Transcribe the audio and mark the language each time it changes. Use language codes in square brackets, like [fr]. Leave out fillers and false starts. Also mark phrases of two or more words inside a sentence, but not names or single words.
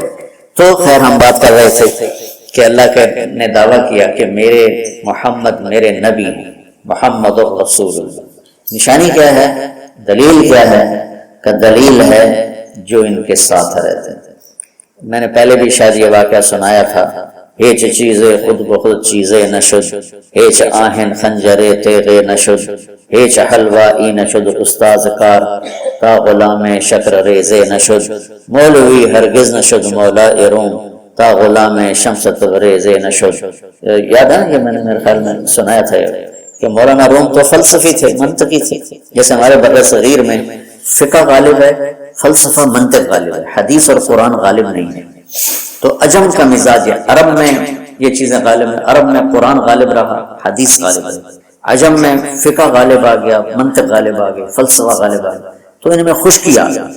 [ur] تو خیر ہم بات کر رہے تھے کہ اللہ نے دعویٰ کیا کہ میرے محمد میرے نبی ہیں، [ar] محمد رسول اللہ۔ [ur] نشانی کیا ہے؟ دلیل کیا ہے؟ کہ دلیل ہے جو ان کے ساتھ رہتے ہیں۔ میں نے پہلے بھی شاید یہ واقعہ سنایا تھا، [fa] ہیچ چیزیں خود بخود چیزیں نشد، ہیچ آہن خنجرے تیغے نشد، ہیچ حلوائی نشد استاذ کار، تا غلام شکر ریزے نشد، مولوی ہرگز نشد مولا روم، تا غلام شمس تبریزے نشد۔ [ur] یاد ہے یہ میں نے میرے خیال میں سنایا تھا کہ مولانا روم تو فلسفی تھے، منطقی تھے، جیسے ہمارے بر صغیر میں فقہ غالب ہے، فلسفہ منطق غالب ہے، حدیث اور قرآن غالب نہیں ہے۔ تو عجم کا مزاج ہے، عرب میں یہ چیزیں غالب ہیں، عرب میں قرآن غالب رہا، حدیث غالب ہے، عجم میں فقہ غالب آ گیا، منطق غالب آ گیا، فلسفہ غالب آ گیا، تو ان میں خشکی آ گئی۔